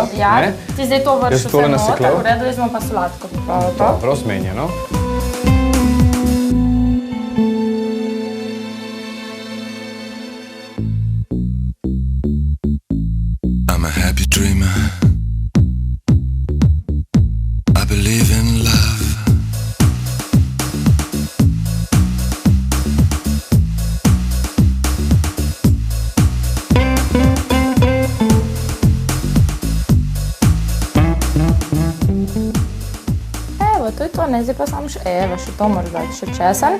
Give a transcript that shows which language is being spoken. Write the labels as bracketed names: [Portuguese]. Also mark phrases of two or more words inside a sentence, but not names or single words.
[Slovenian] Ja, ne? ti zdaj to vrši Jaz tole vse nasekljal. noter, v redu, jaz smo pa solatko pripravili. Dobro, zmenjeno. [English] I'm a happy dreamer. I believe in love. [Slovenian] Evo, to je to, ne, zdaj pa samo še, evo, še to moraš dati, še česen.